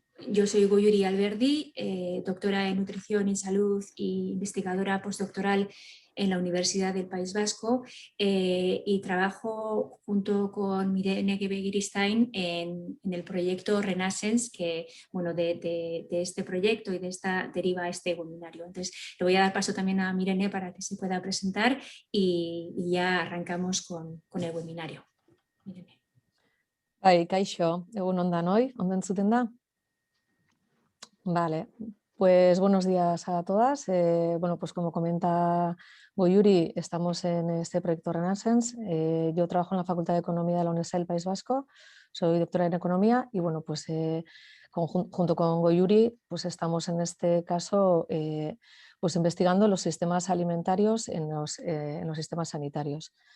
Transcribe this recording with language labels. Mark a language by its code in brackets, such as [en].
[es] Yo soy Goyuri Alberdi, doctora en Nutrición y Salud e investigadora postdoctoral en la Universidad del País Vasco y trabajo junto con Mirene Gebegiristain en el proyecto Renaissance, que bueno, de este proyecto y de esta deriva este webinario. Entonces le voy a dar paso también a Mirene para que se pueda presentar y ya arrancamos con el webinario. Mirene. [eu] Bai, kaixo, egun on danoi, ondo entzuten da? [es] Vale, pues buenos días a todas. Bueno, pues como comenta Goyuri, estamos en este proyecto Renaissance. Yo trabajo en la Facultad de Economía de la Universidad del País Vasco, soy doctora en Economía y bueno, pues junto con Goyuri, pues estamos en este caso pues investigando los sistemas alimentarios en los sistemas sanitarios.